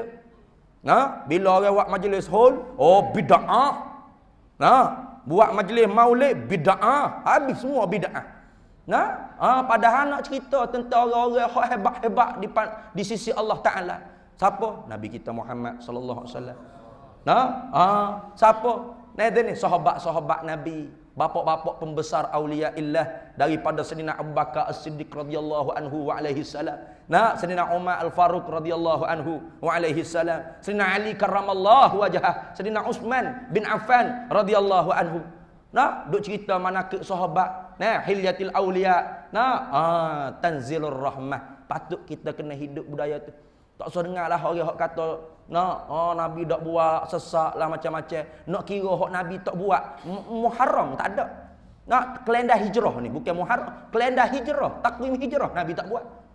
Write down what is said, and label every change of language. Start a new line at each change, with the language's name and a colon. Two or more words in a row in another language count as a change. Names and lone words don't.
Malay: Nah, bila orang buat majlis haul, bid'ah. Nah, buat majlis maulid bid'ah. Habis semua bid'ah. Nah, padahal nak cerita tentang orang-orang hebat-hebat di sisi Allah Taala. Siapa? Nabi kita Muhammad sallallahu alaihi wasallam. Nah, siapa? Ni sahabat-sahabat Nabi, bapak-bapak pembesar aulia illah daripada Sayyidina Abu Bakar As-Siddiq radhiyallahu anhu wa alaihi salam. Nah, Sayyidina Umar Al-Faruq radhiyallahu anhu wa alaihi salam. Sayyidina Ali karramallahu wajhah. Sayyidina Utsman bin Affan radhiyallahu anhu. Nah, duk cerita manaqib sahabat. Nah, hilyatil aulia. Nah,
Arabic: تنزل الرحمة.
Malay: Patut kita kena hidup budaya tu. Tak usah dengarlah orang hok kata, Nabi tak buat sesak lah macam-macam. Nak kira hok Nabi tak buat Muharram tak ada. Nah, kalender hijrah ni bukan Muharram, kalender hijrah, takwim hijrah Nabi tak buat.